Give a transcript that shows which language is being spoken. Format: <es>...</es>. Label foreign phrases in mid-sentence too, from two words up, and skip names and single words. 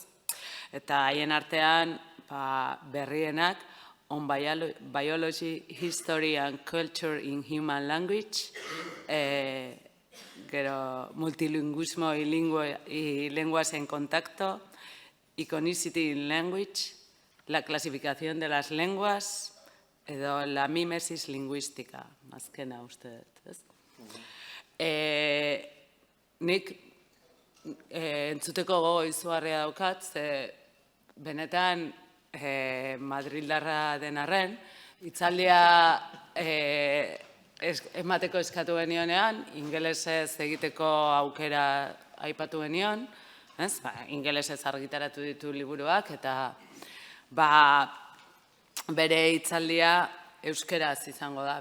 <eu>Eta haien artean berrienak On Biology, History and Culture in Human Language, multilingüismo y lenguas en contacto, Iconicity in Language, la clasificación de las lenguas, edo la mimesis lingüística, azkena uste dut. Nik entzuteko gogo izugarria daukat, benetan Madrildarra den arren, hitzaldia emateko eskatu genionean, ingelesez egiteko aukera aipatu genion, ingelesez argitaratu ditu liburuak, eta bere hitzaldia euskeraz izango da.</eu>